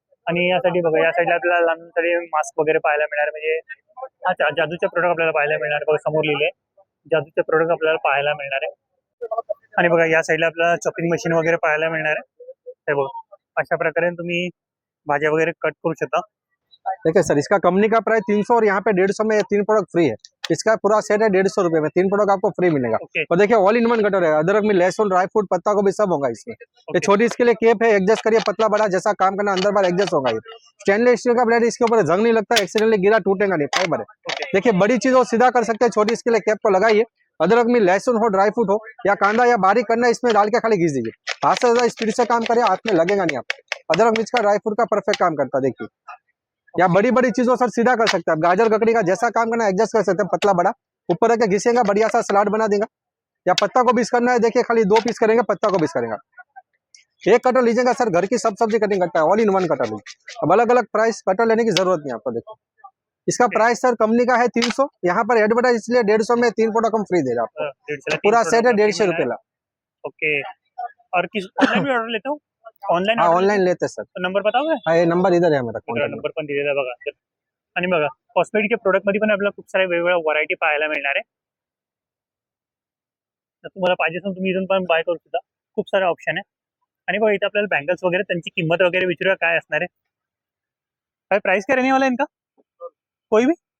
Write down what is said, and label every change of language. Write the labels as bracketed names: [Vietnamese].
[Marathi] आणि यासाठी बघा या साईडला आपल्याला लहानसाठी मास्क वगैरे पाहायला मिळणार म्हणजे अच्छा जादूचे प्रोडक्ट आपल्याला पाहायला मिळणार बघा समोर लिहिले जादूचे प्रोडक्ट आपल्याला पाहायला मिळणार आहे. आणि बघा या साईडला आपल्याला चॉपिंग मशीन वगैरे पाहायला मिळणार आहे. हे बघा अशा प्रकारे तुम्ही भाज्या वगैरे कट करू शकता. [Hindi] देखिए सर, इसका कंपनी का प्राइस 300 और यहाँ पे 150 में ये 3 प्रोडक्ट फ्री है। इसका पूरा सेट है 150 रुपए में, 3 प्रोडक्ट आपको फ्री मिलेगा। [English] okay [Hindi] और देखिए ऑल इन वन कटर है, अदरक में लहसुन, ड्राई फ्रूट, पत्ता गोभी सब होगा इसमें। ये छोटी इसके लिए केप है, एडजस्ट करिए, पतला बड़ा जैसा काम करना अंदर बाहर एडजस्ट होगा। ये स्टेनलेस स्टील का ब्लेड, इसके ऊपर जंग नहीं लगता, एक्सीडेंटली गिरा टूटेगा नहीं, फाइबर है। देखिए बड़ी चीज हो सीधा कर सकते हैं, छोटी इसके लिए कैप को लगाइए। अदरक में लहसुन हो, ड्राई फ्रूट हो या कांदा या बारीक करना, इसमें डाल के खाली घिस दीजिए। हाथ से ज्यादा स्पीड से काम करिए, हाथ में लगेगा नहीं आपको। अदरक मिर्च का, ड्राई फ्रूट का परफेक्ट काम करता है। देखिए या बड़ी बड़ी चीजों सर सीधा कर सकते हैं आप, गाजर ककड़ी का जैसा काम करना एडजस्ट कर सकते हैं, पतला बड़ा ऊपर रख के घिसेगा, बढ़िया सा सलाद बना देगा। या पत्ता को बीस करना है, देखिए खाली 2 पीस करेंगे, पत्ता को बीस करेंगे। एक कटर लीजिएगा सर, घर की सब सब्जी कटिंग करता है, ऑल इन वन कटर लीजिए। अब अलग अलग प्राइस कटर लेने की जरूरत नहीं आपको। देखो इसका प्राइस सर कंपनी का है 300, यहाँ पर एडवर्टाइज इसलिए 150 में 3 प्रोडक्ट हम फ्री दे रहे हैं आपको। पूरा सेट है 150 रुपए का। ओके और किस ऑनलाइन भी ऑर्डर लेता हूँ? [English] online [Hindi] हाँ ऑनलाइन लेते सर। तो नंबर बताओगे? हाँ ये नंबर इधर है मेरा contact [Marathi] नंबर पण दिलेला आहे बघा. आणि बघा कॉस्मेटिकच्या प्रोडक्ट मध्ये पण आपल्याला खूप साऱ्या वेगवेगळ्या व्हरायटी पाहायला मिळणार आहे. तर तुम्हाला पाहिजे असेल तुम्ही इथून पण बाय करू शकता. खूप सारे ऑप्शन आहे. आणि बघा इथे आपल्याला बँगल्स वगैरे त्यांची किंमत वगैरे विचारूया काय असणार आहे. [Hindi] काय प्राइस काय रहने वाला है इनका? कोई भी?